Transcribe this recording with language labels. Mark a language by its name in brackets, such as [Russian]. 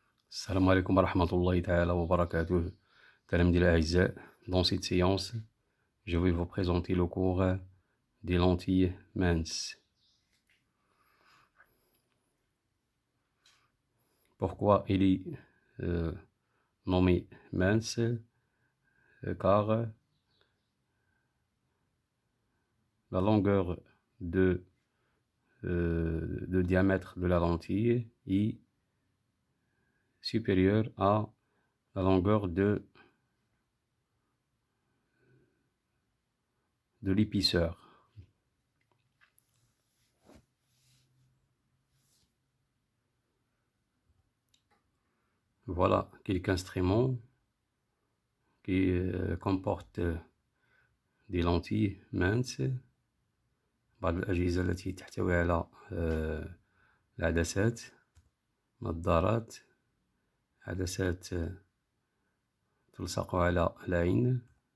[Arabic] السلام عليكم ورحمة الله تعالى وبركاته. تلاميذي الأعزاء, [French] dans cette séance, je vais vous présenter le cours des lentilles minces. Pourquoi il est nommé mince? Car la longueur de diamètre de la lentille est supérieure à la longueur de l'épaisseur. Voilà quelques instruments qui comportent des lentilles minces. [Arabic] بعض الأجهزة التي تحتوي على العدسات، نظارات، عدسات تلصق على العين،